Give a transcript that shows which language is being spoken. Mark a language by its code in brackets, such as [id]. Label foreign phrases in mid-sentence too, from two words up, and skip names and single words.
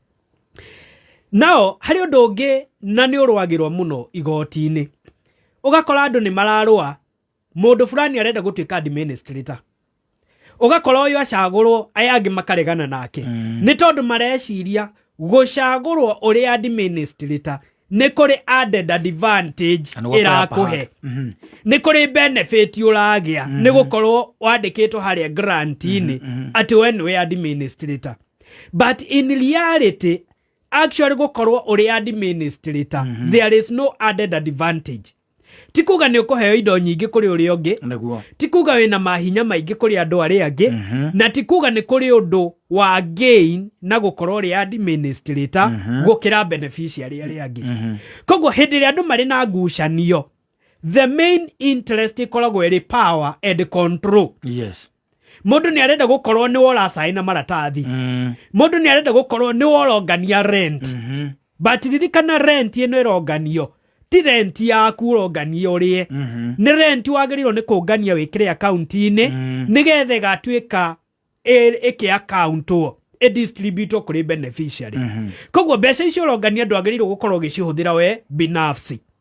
[ki] nao harĩ ũndũ ũngĩ na nĩ ũrũagĩrwo mũno igoti-inĩ ũgakora andũ nĩ mararũa mũndũ fulani arenda gũtuĩka administrator ũgakora ũyũ acagũrwo aya angĩ makaregana nake nĩ tondũ mareciria gũcagũrwo ũrĩ administrator nĩ kũrĩ [en] added advantage [ki] ĩrakũhe nĩ kũrĩ benefit ũragĩa nĩ gũkorwo wandĩkĩtwo harĩa grant-inĩ atĩ we nĩwe administrator [en] but in reality actually [ki] gũkorwo ũrĩ administrator [en] there is no added advantage [ki] ti kuga nĩ ũkũheo indo nyingĩ kũrĩ ũrĩa ũngĩ ti kuga wĩna mahinya maingĩ kũrĩ andũ arĩa angĩ na ti kuga nĩ kũrĩ ũndũ wa gain na gũkorwo ũrĩ administrator gũkĩra beneficiary arĩa angĩ koguo hĩndĩ ĩrĩa andũ marĩ na ngucanio [en] the main interest [ki] ĩkoragwo ĩrĩ power [en] and control [ki] mũndũ nĩ arenda gũkorwo nĩ wora sign na maratathi mũndũ nĩ arenda gũkorwo nĩ worongania rent but ririkana rent ĩno ĩronganio ti rent yaku ũrongania ũrĩe nĩ rent wagĩrĩirwo nĩ kũngania wĩkĩre account-inĩ nĩgetha ĩgatuĩka ĩkĩ accountwo ĩdistributwo kũrĩ beneficiary koguo mbeca icio ũrongania ndwagĩrĩirwo gũkorwo ũgĩcihũthĩra we binafsi